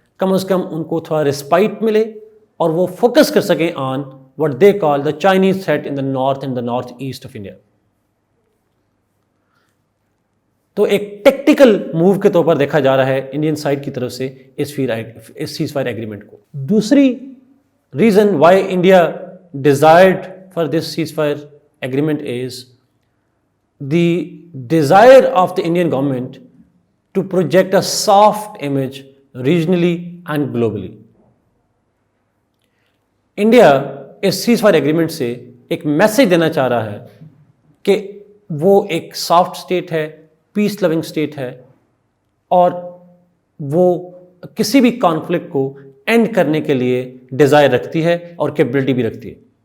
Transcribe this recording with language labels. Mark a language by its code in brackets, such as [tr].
[ur] کم از کم ان کو تھوڑا رسپائٹ ملے اور وہ فوکس کر سکیں آن [en] what they call the Chinese threat in the north and the northeast of India. [ur] تو ایک ٹیکٹیکل موو کے طور پر دیکھا جا رہا ہے انڈین سائڈ کی طرف سے اس سیز فائر ایگریمنٹ کو. دوسری [en] Reason why India desired for this ceasefire agreement is the desire of the Indian government to project a soft image regionally and globally. [ur] India اس cease fire agreement سے ایک message دینا چاہ رہا ہے کہ وہ ایک سافٹ اسٹیٹ ہے, پیس لونگ اسٹیٹ ہے, اور وہ کسی بھی کانفلکٹ کو اینڈ کرنے کے لیے ڈیزائر رکھتی ہے اور کیپبلٹی بھی رکھتی ہے.